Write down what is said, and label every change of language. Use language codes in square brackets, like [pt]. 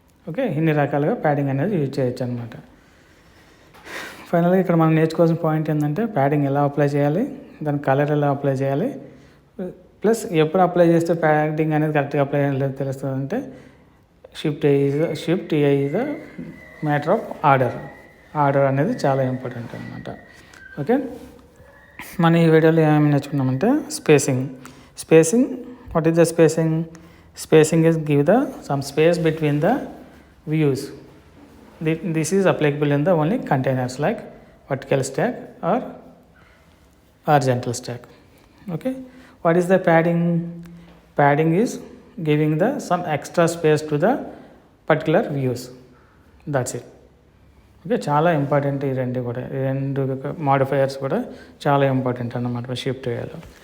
[te] Okay, ఇన్ని రకాలుగా padding అనేది యూజ్ చేయొచ్చు అనమాట. ఫైనల్గా ఇక్కడ మనం నేర్చుకోవాల్సిన పాయింట్ ఏంటంటే ప్యాడింగ్ ఎలా అప్లై చేయాలి, దాని కలర్ ఎలా అప్లై చేయాలి, ప్లస్ ఎప్పుడు అప్లై చేస్తే ప్యాడింగ్ అనేది కరెక్ట్గా అప్లై అయ్యేది తెలుస్తుంది అంటే shift ఏ [en] is the matter of order [te] అనేది చాలా ఇంపార్టెంట్ అనమాట. [en] okay, [te] మనం ఈ వీడియోలో ఏమేమి నేర్చుకున్నామంటే [en] Spacing what is the spacing is give the some space between the views. This is applicable in the only containers like vertical stack or horizontal stack. Okay, what is the padding? Padding is giving the some extra space to the particular views. That's it. [te] Okay, చాలా important ఈ రెండు modifiers కూడా చాలా important అన్నమాట shift వేయాలి.